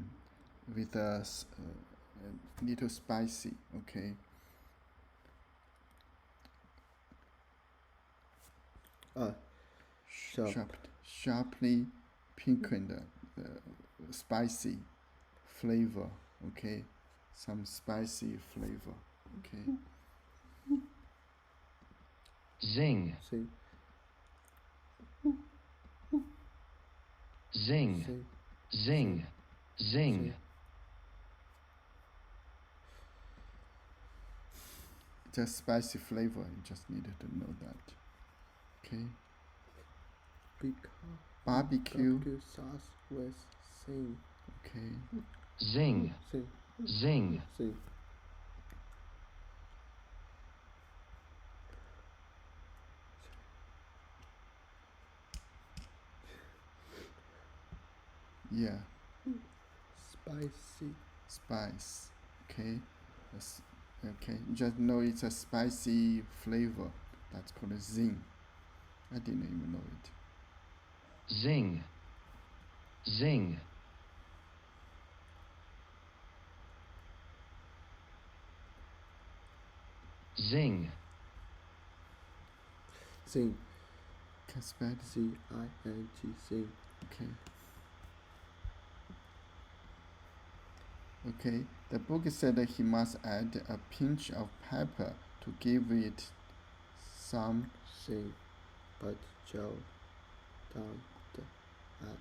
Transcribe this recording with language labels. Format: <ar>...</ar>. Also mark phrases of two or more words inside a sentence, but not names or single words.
<en>With a little spicy. Okay. Sharply piquant, spicy flavor. Okay, some spicy flavor. Okay. Zing. Sing. Zing. Sing. Zing. Zing. It's a spicy flavor. You just needed to know that. Okay. Barbecue. Sauce with sing. Okay. Zing. Sing. Zing. Sing. Yeah. Spicy. Spice. Okay. Okay. You just know it's a spicy flavor. That's called a zing. I didn't even know it. Zing. Zing. Zing. Sing. Can spell it? C-I-N-G. Sing. Okay. Okay. The book said that he must add a pinch of pepper to give it some. Zing, but Joe dumped at</en>